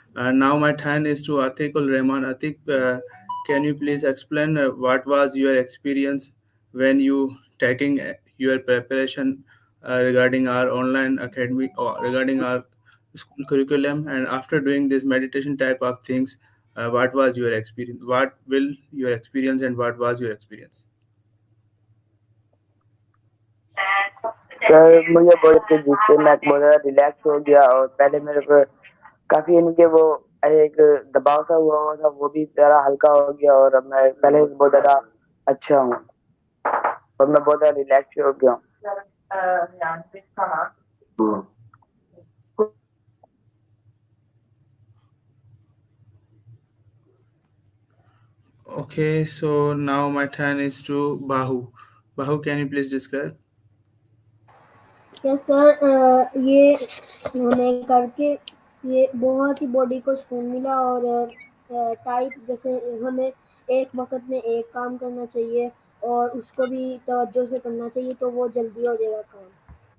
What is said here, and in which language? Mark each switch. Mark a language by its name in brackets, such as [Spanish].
[English] Now my turn is to Atikul Rahman. Atik, can you please explain what was your experience when you taking your preparation regarding our online academy or regarding our school curriculum, and after doing this meditation type of things, what was your experience? What will your experience and what was your experience? [Hindi] Sir मुझे बहुत अच्छे जिससे मैं बहुत ज़्यादा relax हो गया और पहले मेरे पर काफ़ी यानी कि वो एक दबाव सा हुआ था वो भी ज़रा हल्का हो गया और अब मैं पहले से बहुत ज़्यादा अच्छा हूँ और मैं बहुत ज़्यादा रिलैक्स हो गया हूँ. [English] Okay, so now my turn is to Bahu. Bahu, can you please describe? [Hindi] Yes sir ये होने करके ये बहुत ही बॉडी को सुकून मिला और टाइप जैसे हमें एक वक्त में एक काम करना चाहिए और उसको भी तवज्जो से करना चाहिए तो वो जल्दी हो जाएगा काम.